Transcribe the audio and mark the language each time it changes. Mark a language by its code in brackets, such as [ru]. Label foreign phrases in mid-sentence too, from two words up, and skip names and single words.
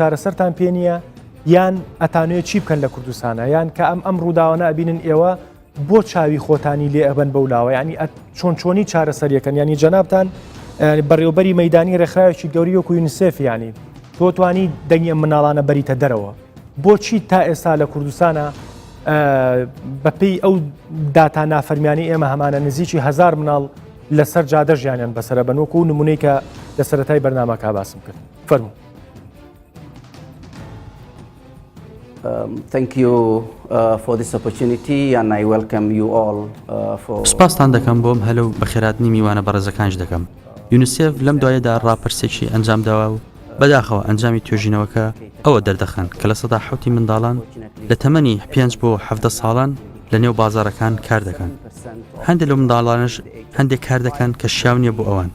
[ckb] چارەسەرتان پێ نییە یان ئەتانوێت چی بکەن لە کوردستانە یان کە ئەم ڕووداوانە ئەبینن ئێوە بۆ چاوی خۆتانی لێ ئەبەن بەولاوە ینی چۆنی چارەسەریەکەن ینی جەنابتان بەڕێوەبەری مەیدانی ڕێکخراوێکی گەوری وەکو یونیسف ینی تۆ توانی دەنگی ئەم مناڵانە بەریتە دەرەوە بۆچی تا ئێستا لە کوردستانە بەپێی ئەو داتا نافەرمیانی ئێمە هەمانە نزیکی 1000 مناڵ لەسەر جادە ژیانیان بەسرە بنووکو و نمونەی کە لە سەرەتای بەرنامەکە باسم کرد فەرموو. [en] Thank you for this opportunity and I welcome you all for [ckb] سپاسان دەکەم بۆم هەلو بەخێراتنی میوانە بەڕێزەکانش دەکەم. یونیسف لەم دوایەدا ڕاپرسێکی ئەنجام داوا و بەداخەوە ئەنجامی توێژینەوەکە ئەوە دەردەخەن کە لە سەدا حوتی منداڵان لە تەمەنی 5 بۆ 17 ساڵان لە نێو بازارەکان کار دەکەن. هەندێک لە منداڵانش هەندێک کار دەکەن کە شیاو نییە بۆ ئەوان.